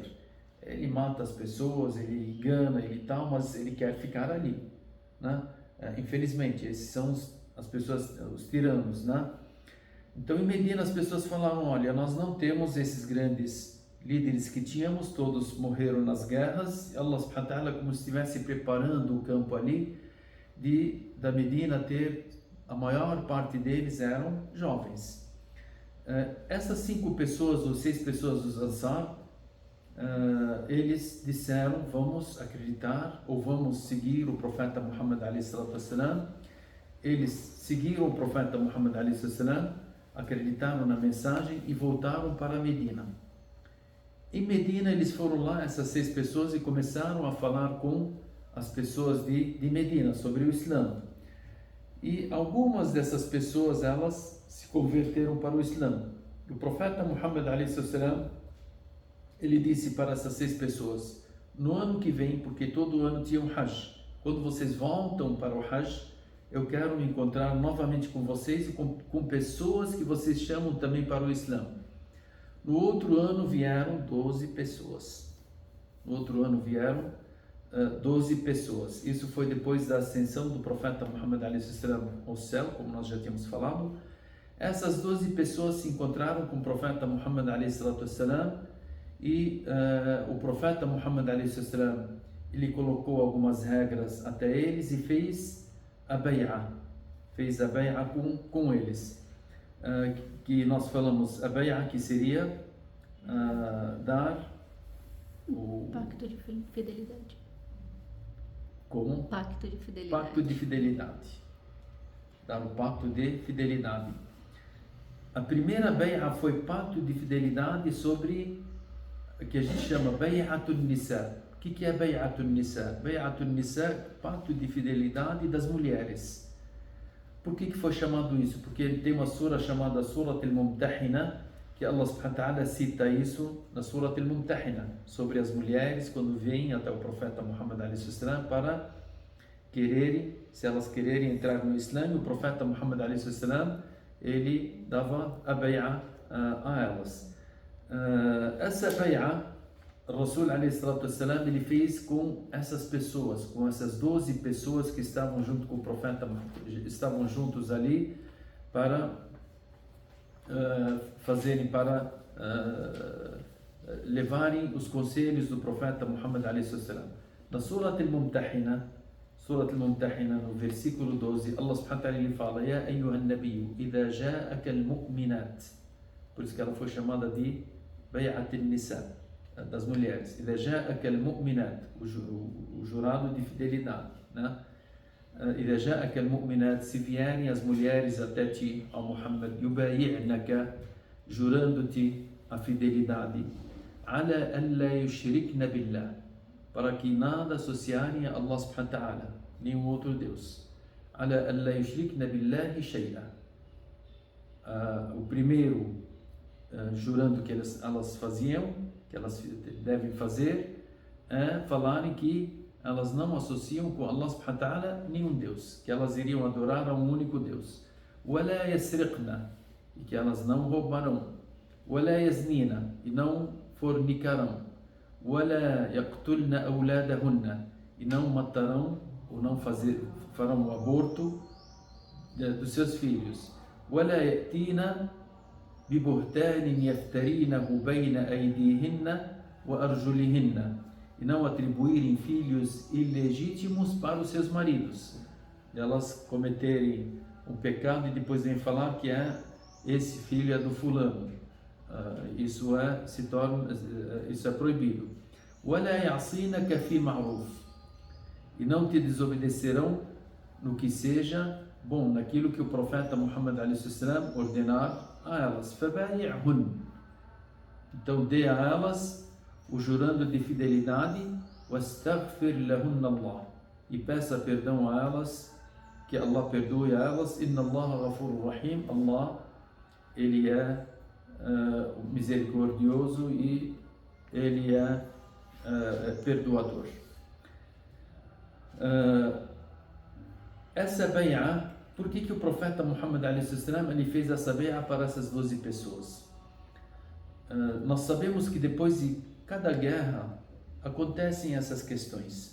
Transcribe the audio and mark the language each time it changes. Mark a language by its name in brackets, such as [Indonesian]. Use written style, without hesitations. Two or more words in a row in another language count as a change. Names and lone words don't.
[Portuguese] Ele mata as pessoas, ele engana, ele tal, mas ele quer ficar ali, né? Infelizmente, esses são as pessoas, os tiranos, né? Então, em Medina, as pessoas falaram: olha, nós não temos esses grandes líderes que tínhamos, todos morreram nas guerras. [Arabic] الله سبحانه وتعالى, [Portuguese] como se estivesse preparando o campo ali, da Medina ter, a maior parte deles eram jovens. Essas 5 pessoas, ou 6 pessoas dos Ansar, eles disseram: vamos acreditar, ou vamos seguir o profeta Muhammad [Arabic] عليه الصلاة والسلام. [Portuguese] Eles seguiram o profeta Muhammad [Arabic] عليه الصلاة والسلام, [Portuguese] acreditaram na mensagem e voltaram para Medina. Em Medina, eles foram lá, essas 6 pessoas, e começaram a falar com as pessoas de Medina sobre o Islã. E algumas dessas pessoas, elas se converteram para o Islã. O profeta Muhammad [Arabic] عليه السلام, [Portuguese] ele disse para essas 6 pessoas: no ano que vem, porque todo ano tinha um Hajj, quando vocês voltam para o Hajj, eu quero me encontrar novamente com vocês e com pessoas que vocês chamam também para o Islã. No outro ano vieram 12 pessoas. No outro ano vieram 12 pessoas. Isso foi depois da ascensão do profeta Muhammad [Arabic] عليه السلام [Portuguese] ao céu, como nós já tínhamos falado. Essas 12 pessoas se encontraram com o profeta Muhammad [Arabic] عليه السلام, [Portuguese] e o profeta Muhammad [Arabic] عليه السلام, [Portuguese] ele colocou algumas regras até eles e fez a bay'ah com eles, que nós falamos a bay'ah, que seria dar o pacto de fidelidade. Como? Pacto de fidelidade. Pacto de fidelidade. Dar o pacto de fidelidade. A primeira bay'ah foi pacto de fidelidade sobre o que a gente chama [Arabic] بيعة النساء. [Portuguese] O que é [Arabic] بيعة النساء؟ بيعة النساء, [Portuguese] pacto de fidelidade das mulheres. Por que foi chamado isso? Porque tem uma sura chamada Surat al-Mumtahina, que [Arabic] الله سبحانه وتعالى [Portuguese] cita isso na Surat al-Mumtahina, sobre as mulheres quando vêm até o profeta Muhammad [Arabic] عليه السلام [Portuguese] para quererem, se elas quererem entrar no Islã, o profeta Muhammad [Arabic] عليه السلام, [Portuguese] ele dava a bay'ah a elas. Essa bay'ah, o [Arabic] رسول عليه السلام, [Portuguese] ele fez com essas pessoas, com essas 12 pessoas que estavam junto com o profeta, estavam juntos ali para levarem os conselhos do profeta Muhammad [Arabic] عليه السلام. [Portuguese] Na Surat al-Mumtahina, no versículo 12, [Arabic] الله سبحانه وتعالى fala: يا أيها النبي إذا جاءك المؤمنات. [Portuguese] Por isso que ela foi chamada de [Arabic] بيعة النساء, [Portuguese] das mulheres. [Arabic] إذا جاءك المؤمنات, [Portuguese] o jurado de fidelidade, né? [Arabic] إذا جاءك المؤمنات, [Portuguese] se vierem as mulheres até ti, ao Muhammad, yubayi'naka, jurando-te a fidelidade, [Arabic] على أن لا يشركن بالله, [Portuguese] para que nada associarem a [Arabic] الله سبحانه وتعالى, [Portuguese] nenhum outro Deus. [Arabic] على أن لا يشركن بالله شيئا. [Portuguese] O primeiro, jurando que elas faziam, que elas devem fazer, é falarem que elas não associam com [Arabic] الله سبحانه وتعالى [Portuguese] nenhum Deus, que elas iriam adorar a um único Deus. [Arabic] وَلَا يَسْرِقْنَا, [Portuguese] e que elas não roubarão. [Arabic] وَلَا يَزْنِينَ, [Portuguese] e não fornicarão. [Arabic] ولا يقتلن أولادهن, [Portuguese] e não matarão ou não farão o aborto dos seus filhos. [Arabic] ولا يأتين ببهتان يفترينه بين أيديهن وأرجلهن, [Portuguese] e não atribuírem filhos ilegítimos para os seus maridos, elas cometerem um pecado e depois vêm falar que esse filho é do fulano. Isso é proibido. [Arabic] ولا يعصينك في معروف, [Portuguese] e não te desobedecerão no que seja bom, naquilo que o profeta Muhammad a.s. ordenar a elas. فبايعهن, então dê a elas o jurando de fidelidade. [Arabic] واستغفر لهن الله, [Portuguese] e peça perdão a elas, que Allah perdoe a elas. [Arabic] إن الله غفور رحيم, Allah, [Portuguese] ele é misericordioso e ele é perdoador. Essa bai'a, por que o profeta Muhammad a.s. ele fez essa bai'a para essas 12 pessoas? Nós sabemos que depois de cada guerra acontecem essas questões.